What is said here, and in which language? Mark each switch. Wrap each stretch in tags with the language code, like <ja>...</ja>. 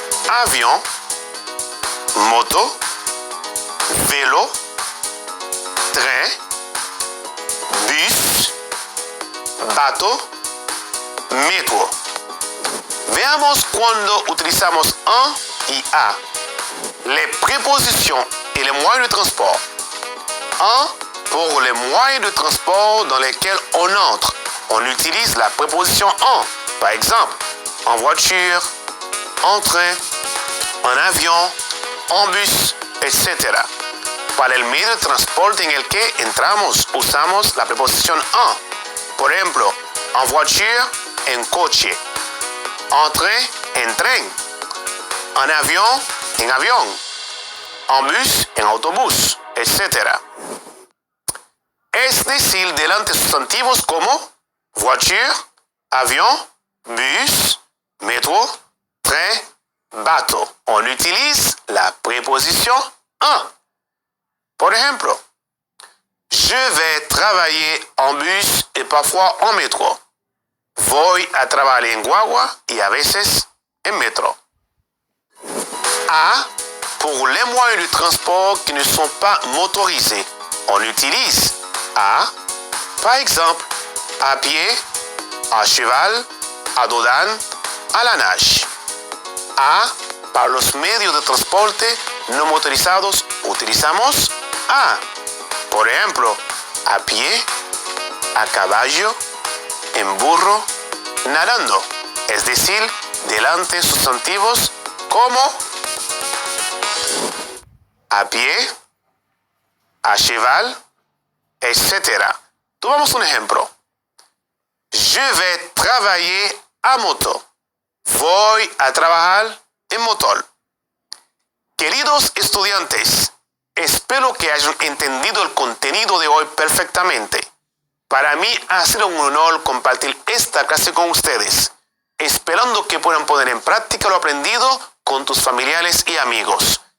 <es>Avión, moto, vélo, tren, bus, bateau, metro. Veamos cuando utilizamos un y a.</es> <fr>Les prépositions et les moyens de transport. Un, pour les moyens de transport dans lesquels on entre. On utilise la préposition en. Par exemple, en voiture, en train, en avión, en bus, etc.</fr> <es>Para el medio de transporte en el que entramos, usamos la preposición en. Por ejemplo,</es> <fr>en voiture,</fr> <es>en coche.</es> <fr>En train,</fr> <es>en tren. En avión, en avión. En bus, en autobús, etc. Es decir, delante sustantivos como voiture, avión, bus, métro, train, bateau.</es> <fr>On utilise la préposition en.</fr> <es>Por ejemplo,</es> <fr>je vais travailler en bus et parfois en métro.</fr> <es>Voy a trabajar en guagua y a veces en metro.</es> <fr>A, pour les moyens de transport qui ne sont pas motorisés. On utilise A Par exemple, à pied, à cheval, à dos d'âne, à la nage.</fr> <es>A, para los medios de transporte no motorizados utilizamos a. Por ejemplo, a pie, a caballo, en burro, nadando. Es decir, delante sustantivos como a pie,</es> <fr>a cheval,</fr> <es>etc. Tomamos un ejemplo.</es> <fr>Je vais travailler à moto.</fr> <es>Voy a trabajar en motor. Queridos estudiantes, espero que hayan entendido el contenido de hoy perfectamente. Para mí ha sido un honor compartir esta clase con ustedes, esperando que puedan poner en práctica lo aprendido con tus familiares y amigos.</es>